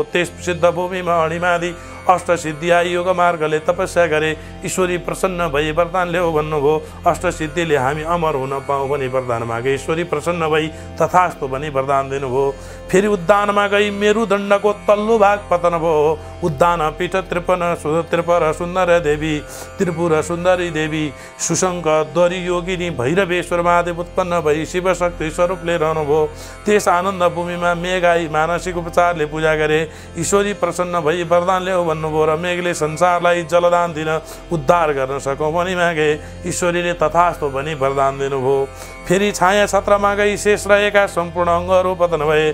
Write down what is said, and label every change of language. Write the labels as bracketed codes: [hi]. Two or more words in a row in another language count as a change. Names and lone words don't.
[ne] त्यस सिद्ध भूमिमा अणिमादि अष्टसिद्धि आई योग मार्गले तपस्या गरे, ईश्वरी प्रसन्न भई वरदान ल्याऊ भन्नुभयो। अष्टसिद्धिले हामी अमर हुन पाऊँ भनी वरदान मागे, ईश्वरी प्रसन्न भई तथास्तु भनी वरदान दिनुभयो। फेरि उद्यानमा गई मेरुदण्डको तल्लो भाग पतन भयो। उद्यान पीठ त्रिपुर सुन्दर देवी त्रिपुर सुन्दरी देवी सुशङ्क द्वरी योगिनी भैरवेश्वर महादेव उत्पन्न भई शिव शक्ति स्वरूपले रहनुभयो। त्यस आनन्द भूमिमा मेघ आई मानसिक उपचारले पूजा गरे, ईश्वरी प्रसन्न भई वरदान ल्याऊ भन्नुभयो र मेघले संसारलाई जलदान दिन उद्धार गर्न सकौँ भनी मागे, ईश्वरीले तथास्तु भनी वरदान दिनुभयो। फेरि छाया छत्रमा गई शेष रहेका सम्पूर्ण अङ्गहरू पतन भए।